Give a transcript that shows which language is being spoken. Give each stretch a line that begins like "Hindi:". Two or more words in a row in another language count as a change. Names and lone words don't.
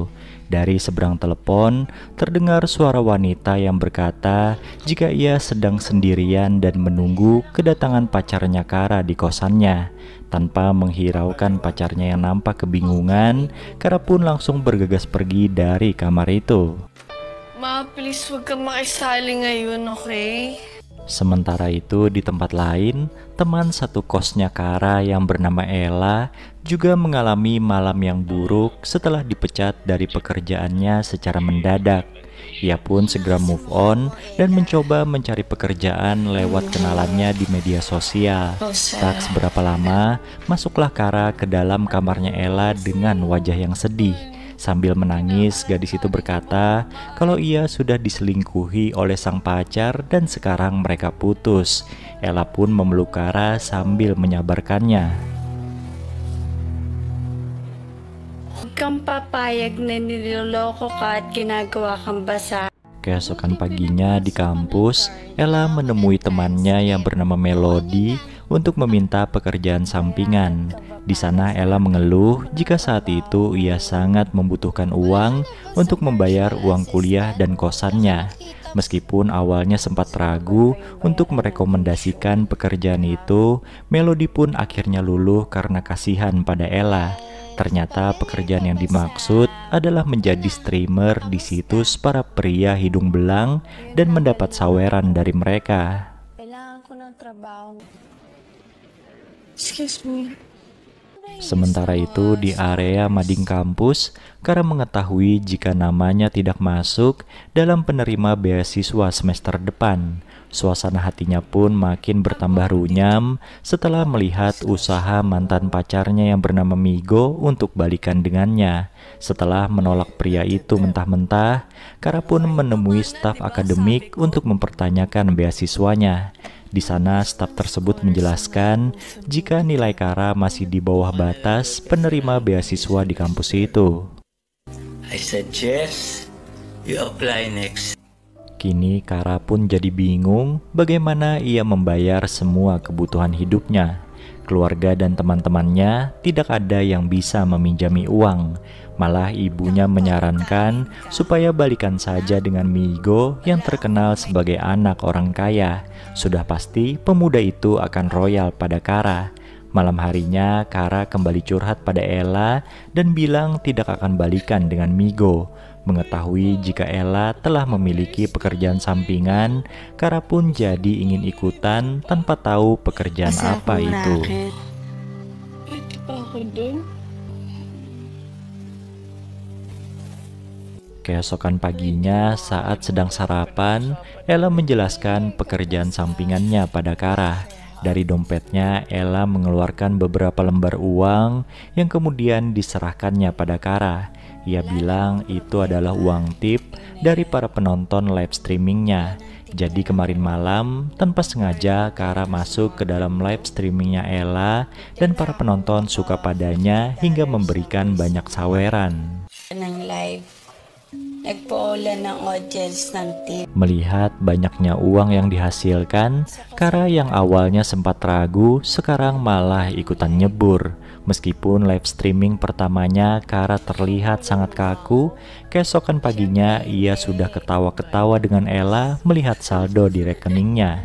Indonesian: Dari seberang telepon, terdengar suara wanita yang berkata jika ia sedang sendirian dan menunggu kedatangan pacarnya Kara di kosannya. Tanpa menghiraukan pacarnya yang nampak kebingungan, Kara pun langsung bergegas pergi dari kamar itu.
Filipino: Ma, please huwag kang makisali ngayon, okay?
Indonesian: Sementara itu di tempat lain, teman satu kosnya Kara yang bernama Ella juga mengalami malam yang buruk setelah dipecat dari pekerjaannya secara mendadak. Ia pun segera
English: move on
Indonesian: dan mencoba mencari pekerjaan lewat kenalannya di media sosial. Tak seberapa lama, masuklah Kara ke dalam kamarnya Ella dengan wajah yang sedih. Sambil menangis, gadis itu berkata kalau ia sudah diselingkuhi oleh sang pacar dan sekarang mereka putus. Ella pun memeluk Kara sambil menyabarkannya.
Filipino: Huwag kang papayag na niloloko ka at ginagawa kang basa.
Indonesian: Keesokan paginya di kampus, Ella menemui temannya yang bernama Melody untuk meminta pekerjaan sampingan. Di sana Ella mengeluh jika saat itu ia sangat membutuhkan uang untuk membayar uang kuliah dan kosannya. Meskipun awalnya sempat ragu untuk merekomendasikan pekerjaan itu, Melody pun akhirnya luluh karena kasihan pada Ella. Ternyata pekerjaan yang dimaksud adalah menjadi streamer di situs para pria hidung belang dan mendapat saweran dari mereka.
Filipino: Kailangan ko ng trabaho.
English: Excuse me.
Indonesian: Sementara itu di area mading kampus, Kara mengetahui jika namanya tidak masuk dalam penerima beasiswa semester depan. Suasana hatinya pun makin bertambah runyam setelah melihat usaha mantan pacarnya yang bernama Migo untuk balikan dengannya. Setelah menolak pria itu mentah-mentah, Kara pun menemui staf akademik untuk mempertanyakan beasiswanya. Di sana staf tersebut menjelaskan jika nilai Kara masih di bawah batas penerima beasiswa di kampus itu.
English: I suggest you apply next.
Indonesian: Kini Kara pun jadi bingung bagaimana ia membayar semua kebutuhan hidupnya. Keluarga dan teman-temannya tidak ada yang bisa meminjami uang. Malah ibunya menyarankan supaya balikan saja dengan Migo yang terkenal sebagai anak orang kaya. Sudah pasti pemuda itu akan royal pada Kara. Malam harinya Kara kembali curhat pada Ella dan bilang tidak akan balikan dengan Migo. Mengetahui jika Ella telah memiliki pekerjaan sampingan, Kara pun jadi ingin ikutan tanpa tahu pekerjaan apa itu.
Filipino: Pwede pa ako dun?
Indonesian: Keesokan paginya saat sedang sarapan, Ella menjelaskan pekerjaan sampingannya pada Kara. Dari dompetnya, Ella mengeluarkan beberapa lembar uang yang kemudian diserahkannya pada Kara. Ia bilang itu adalah uang tip dari para penonton
English: live streamingnya.
Indonesian: Jadi kemarin malam, tanpa sengaja Kara masuk ke dalam
English: live streamingnya
Indonesian: Ella dan para penonton suka padanya hingga memberikan banyak saweran.
Filipino: Ng live. Nagpaulan ng audience ng tip.
Indonesian: Melihat banyaknya uang yang dihasilkan, Kara yang awalnya sempat ragu sekarang malah ikutan nyebur. Meskipun
English: live streaming
Indonesian: pertamanya Kara terlihat sangat kaku, keesokan paginya ia sudah ketawa-ketawa dengan Ella melihat saldo di rekeningnya.